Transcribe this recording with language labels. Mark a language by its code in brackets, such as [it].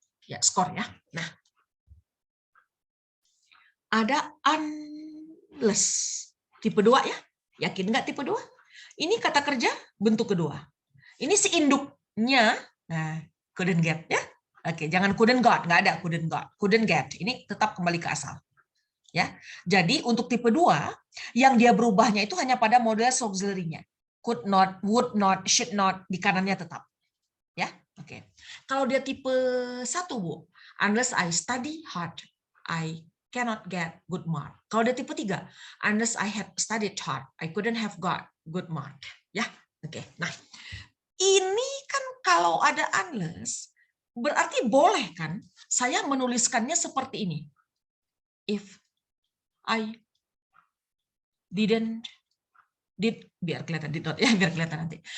[id] Ya, skor ya. Nah, ada unless. Tipe 2 ya. Yakin nggak tipe 2? Ini kata kerja bentuk kedua. Ini si induknya, nah, couldn't get ya. Oke, jangan couldn't got, nggak ada couldn't got, couldn't get. Ini tetap kembali ke asal. Ya. Jadi untuk tipe 2 yang dia berubahnya itu hanya pada model auxiliary-nya. Could not, would not, should not, di kanannya tetap. Ya. Oke. Kalau dia tipe 1, Bu, [en] unless I study hard, I cannot get good mark. [id] Kalau dia tipe 3, [en] unless I had studied hard, I couldn't have got good mark. [id] Ya, oke. Nah, ini kan kalau ada unless, berarti boleh kan saya menuliskannya seperti ini. [en] If I did, [id] biar kelihatan did not ya, biar kelihatan nanti.